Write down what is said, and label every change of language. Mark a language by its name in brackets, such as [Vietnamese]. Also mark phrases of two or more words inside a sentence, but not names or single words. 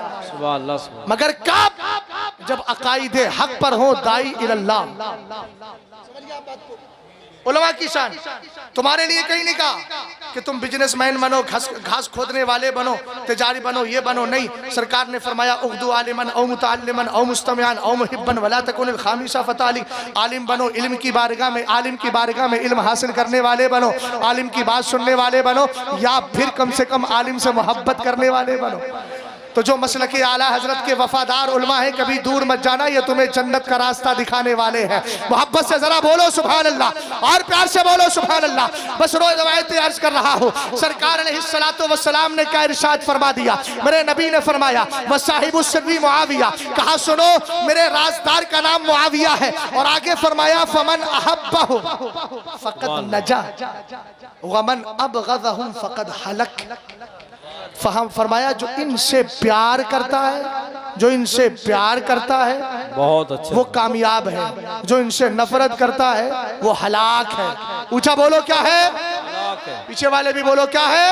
[Arabic] سبحان الله، سبحان [Hindi] मगर कब? जब अकाइदे हक पर हो, [Arabic] داعي الله. [Hindi] उलमा की शान तुम्हारे लिए कहीं नहीं कहा कि तुम बिजनेसमैन बनो, घास खोदने वाले बनो, तिजारी बनो, ये बनो, नहीं। सरकार ने फरमाया [Arabic] اغد عالما أو متعلما أو مستمعا أو محبا ولا تكن الخامسة فتهلك. [Hindi] आलिम बनो, इल्म की बारगाह में, आलिम की बारगाह में इल्म हासिल करने वाले बनो, आलिम की बात सुनने वाले बनो, या फिर कम से कम आलिम से मोहब्बत करने वाले बनो। तो जो मसलक आला हजरत के वफादार उलमा है, कभी दूर मत जाना, ये तुम्हें जन्नत का रास्ता दिखाने वाले हैं। मोहब्बत से जरा बोलो [Arabic] سبحان الله, [Hindi] और प्यार से बोलो [Arabic] سبحان الله. [Hindi] बस रोज रवायत अर्ज कर रहा हूँ, सरकार [Arabic] عليه الصلاة والسلام [Hindi] ने क्या इरशाद फरमा दिया, मेरे नबी ने फरमाया [Arabic] وصاحب سري معاوية, [Hindi] कहा सुनो मेरे राजदार का नाम मुआविया है, और आगे फरमाया [Arabic] فمن أحبه فقد نجا ومن أبغضه فقد هلك. [Hindi] फरमाया जो इनसे प्यार करता है, जो इनसे प्यार करता है बहुत अच्छा, वो कामयाब है, जो इनसे नफरत करता है वो हलाक है। ऊंचा बोलो क्या है? पीछे वाले भी बोलो क्या है?